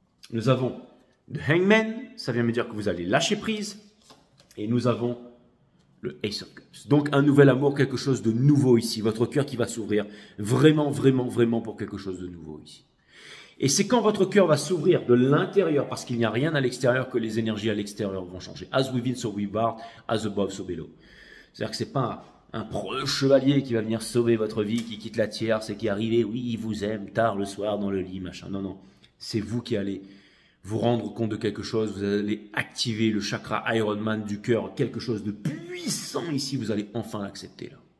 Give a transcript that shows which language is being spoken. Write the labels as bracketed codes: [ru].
[fr] Nous avons le hangman, ça vient me dire que vous allez lâcher prise. Et nous avons le Ace of Cups. Donc un nouvel amour, quelque chose de nouveau ici. Votre cœur qui va s'ouvrir vraiment, vraiment, vraiment pour quelque chose de nouveau ici. Et c'est quand votre cœur va s'ouvrir de l'intérieur, parce qu'il n'y a rien à l'extérieur, que les énergies à l'extérieur vont changer. [en] As within, so without, as above, so below. [fr] C'est-à-dire que c'est pas un preux chevalier qui va venir sauver votre vie, qui quitte la tierce et qui est arrivé, oui, il vous aime, tard le soir dans le lit, machin. Non, non. C'est vous qui allez vous rendre compte de quelque chose, vous allez activer le chakra Iron Man du cœur, quelque chose de puissant ici, vous allez enfin l'accepter là.